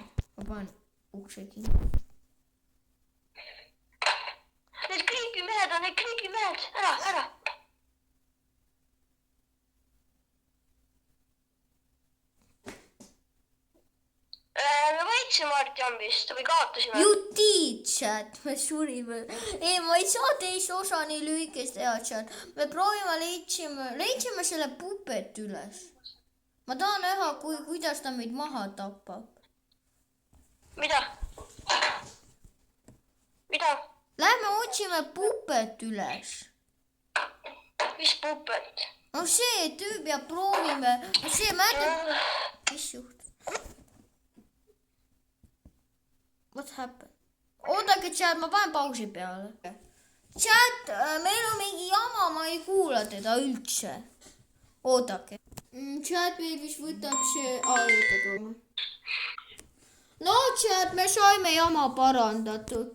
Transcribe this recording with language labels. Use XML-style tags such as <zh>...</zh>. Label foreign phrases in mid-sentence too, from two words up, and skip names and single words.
<et>Ma panen ukse kinni. Need kriigimehed on, ära. Me võitsime Artjambist või kaotasime?</et> <en>You did, chat.</en> <et>Me surime. Ei, ma ei saa teist osa nii lühikest teha, chat. Me proovime, leidsime selle pupet üles. Ma tahan näha, kuidas ta meid maha tapab. Mida? Lähme otsime pupet üles. Mis pupet? No see tüüp ja proovime. See mäletab. Mis juhtub?</et> <en>What happened?</en> <et>Oodake, chat, ma panen pausi peale. Chat, meil on mingi jama, ma ei kuula teda üldse. Oodake. Chat, meil vist võtab see... Oodake. No, chat, me saime jama parandatud.</et>